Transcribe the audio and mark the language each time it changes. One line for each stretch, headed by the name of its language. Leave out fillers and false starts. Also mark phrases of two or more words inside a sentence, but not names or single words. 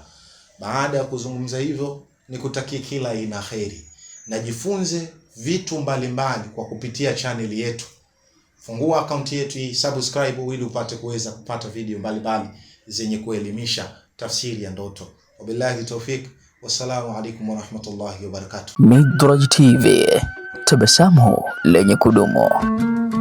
Swahili: Baada ya kuzungumza hivyo, nikutakie kila ina kheri. Najifunze vitu mbalimbali kwa kupitia channel yetu. Fungua akaunti yetu hii, subscribe ili upate kuweza kupata video mbalimbali zenye kuelimisha tafsiri ya ndoto.
Arabic: وبالله التوفيق, والسلام عليكم ورحمة الله وبركاته.
Swahili: Midraj TV, tabasamu lenye kudumu.